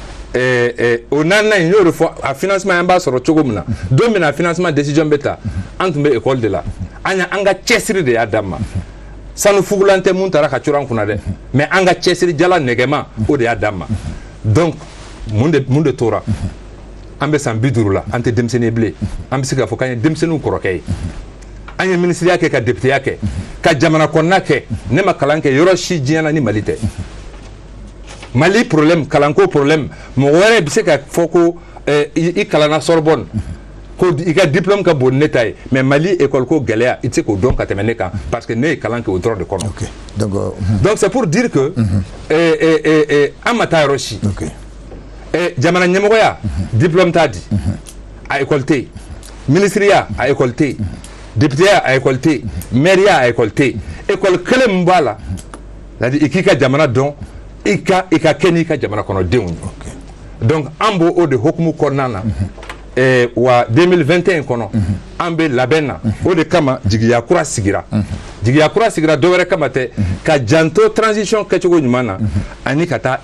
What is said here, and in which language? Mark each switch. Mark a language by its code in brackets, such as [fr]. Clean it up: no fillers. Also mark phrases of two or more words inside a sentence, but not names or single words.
[bm] o 4 in y'o de fɔ a financement an b'a sɔrɔ cogo min na don min na financement décision bɛ ta an tun bɛ école de la an ka cɛsiri de y'a d'an ma sanu fugulan tɛ mun taara ka coro an kunna dɛ mais an ka cɛsiri jala nɛgɛma o de y'a d'an ma donc mun de tora an bɛ san 50 la an tɛ denmisɛnnin ye bilen an bɛ se k'a fɔ k'an ye denmisɛnninw kɔrɔkɛ ye an ye ministériya kɛ ka députéya kɛ ka jamana kɔnɔna kɛ ne ma kalan kɛ yɔrɔ si diɲɛ na ni Mali tɛ Mali problème kalanko problème mɔgɔ wɛrɛ bɛ se ka fɔ ko i kalanna Sorbonne ko i ka diplôme ka bon ne ta ye mais Mali école ko gɛlɛya i tɛ se k'o dɔn ka tɛmɛ ne kan parce que ne ye kalan kɛ o dɔrɔn de kɔnɔ donc [fr] c'est pour dire que [bm] an ma taa yɔrɔ si jamana ɲɛmɔgɔya diplôme t'a di a école tɛ yen ministériya a école tɛ yen députéya a école tɛ yen maire-ya a école tɛ yen école kelen min b'a la c'est-à-dire i k'i ka jamana dɔn i ka kɛ n'i ka jamana kɔnɔdenw ye donc an b'o o de hokumu kɔnɔna na wa 2021 kɔnɔ an bɛ labɛn na o de kama jigiya kura sigira dɔ wɛrɛ kama tɛ ka janto transition kɛcogo ɲuman na ani ka taa